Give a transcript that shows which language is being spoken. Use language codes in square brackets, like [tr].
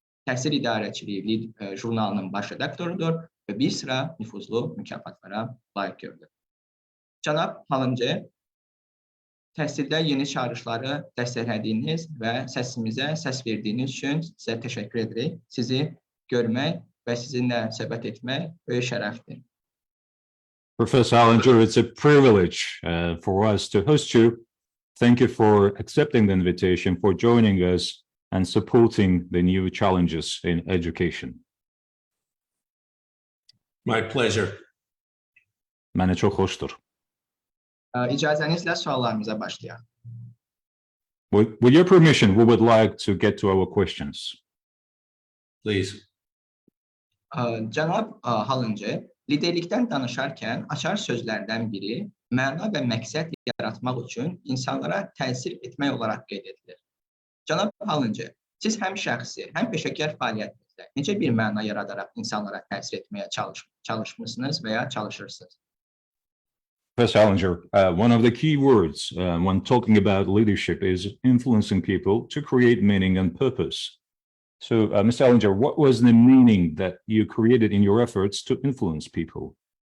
[az] Təhsil İdarəçiliyi jurnalının baş redaktorudur və bir sıra nüfuzlu mükafatlara layiq görülür. Cənab Hallincer, təhsildə yeni çağırışları dəstəklədiyiniz və səsimizə səs verdiyiniz üçün sizə təşəkkür edirik. Sizi görmək və sizinlə söhbət etmək böyük şərəfdir. [en] Professor Hallincer, it's a privilege for us to host you. Thank you for accepting the invitation, for joining us and supporting the new challenges in education. My pleasure. [az] Mənə çox xoşdur. İcazənizlə suallarımıza başlayaq. [en] With your permission, we would like to get to our questions. Please. [az] Cənab Hallincer, liderlikdən danışarkən açar sözlərdən biri məna və məqsəd yaratmaq üçün insanlara təsir etmək olaraq qeyd edilir. Cənab Hallincer, siz həm şəxsi, həm peşəkar fəaliyyətinizdə necə bir məna yaradaraq insanlara təsir etməyə çalışmışsınız və ya çalışırsınız? [en] Professor Hallincer, one of the key words when talking about leadership is influencing people to create meaning and purpose. So, Mr. Hallincer, what was the meaning that you created in your efforts to influence people?